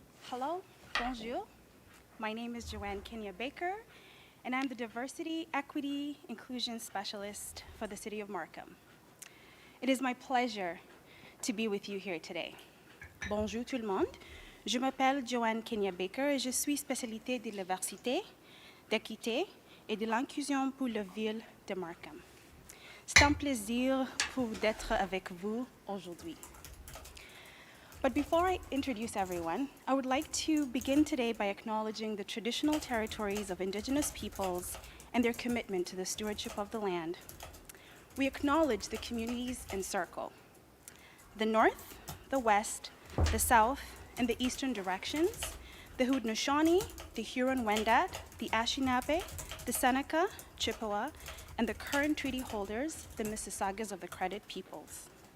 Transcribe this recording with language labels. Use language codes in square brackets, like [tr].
[en] Hello, bonjour. My name is Joanne Kenya Baker, and I'm the Diversity, Equity, Inclusion Specialist for the City of Markham. It is my pleasure to be with you here today. [fr] Bonjour tout le monde. Je m'appelle Joanne Kenya Baker et je suis spécialité de diversité, d'équité et de l'inclusion pour la ville de Markham. C'est un plaisir pour d'être avec vous aujourd'hui. [en] But before I introduce everyone, I would like to begin today by acknowledging the traditional territories of Indigenous peoples and their commitment to the stewardship of the land. We acknowledge the communities in Circle, the north, the west, the south, and the eastern directions, the Haudenosaunee, the Huron-Wendat, the Anishinaabe, the Seneca, Chippewa, and the current treaty holders, the Mississaugas of the Credit peoples.